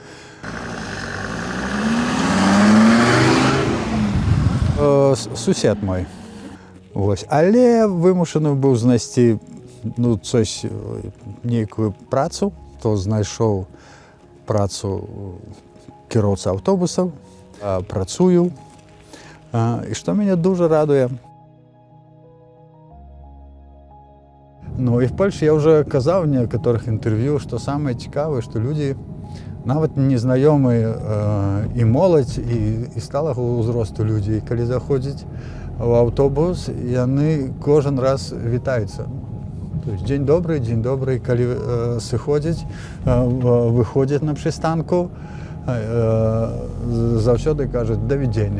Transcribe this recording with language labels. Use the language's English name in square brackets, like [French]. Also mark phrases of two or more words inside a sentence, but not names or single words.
[Belarusian] Сусед мой. [Ukrainian] Ось. [Belarusian] Але вымушаны быў знайсці нейкую працу, то знайшоў працу кіроўца аўтобусаў, працую, і што мяне дуже радуе. [Ukrainian] Ну і в Польші я вже казав в некоторых інтерв'ю, що саме цікаве, що люди, [Belarusian] навіть незнаёмыя і моладзь, і сталага ўзросту людзі, калі заходзяць в аўтобус, яны кожен раз вітаюцца. [Russian] То есть [Belarusian] дзень добрый, калі сыходзяць, выходзяць на прыстанку, заўсёды кажуць «Давідзення».